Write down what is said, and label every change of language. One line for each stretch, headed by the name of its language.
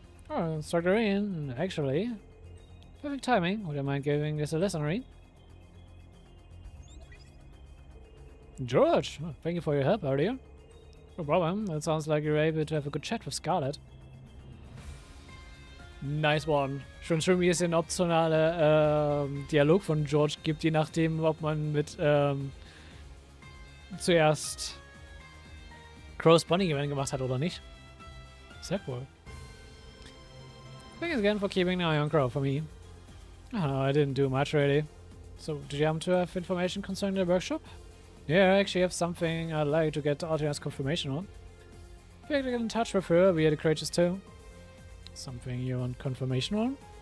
English: Oh, Instructor Rean, actually. Perfect timing. Would you mind giving this a lesson, Rean? George, thank you for your help earlier. No problem. It sounds like you're able to have a good chat with Scarlet. Nice one.
German: Schon schön, wie es den optionale Dialog von George gibt, je nachdem, ob man mit zuerst Crow's Bonding Event gemacht hat oder nicht. Sehr cool.
English: Thanks again for keeping an eye on Crow for me. Oh, I didn't do much really. So, did you happen to have information concerning the workshop? Yeah, I actually have something I'd like to get Altina's confirmation on. If you get in touch with her via the Courageous 2. Something you want confirmation on?